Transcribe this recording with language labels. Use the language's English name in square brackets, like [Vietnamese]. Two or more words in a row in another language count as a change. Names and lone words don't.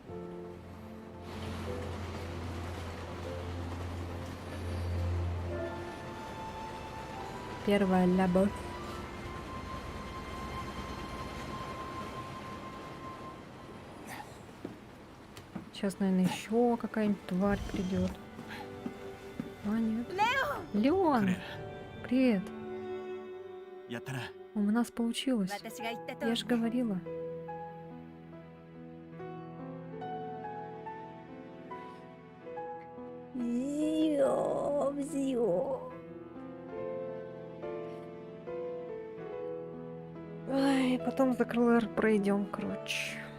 [Russian] Первая любовь. Сейчас, наверное, еще какая-нибудь тварь придет. А, нет. Леон! Привет! [Japanese] やったな。 [Russian] У нас получилось. [Japanese] 私が言った通 [Russian] Я [Japanese] り [Russian] же говорила. Ай, потом за КЛР пройдем, короче.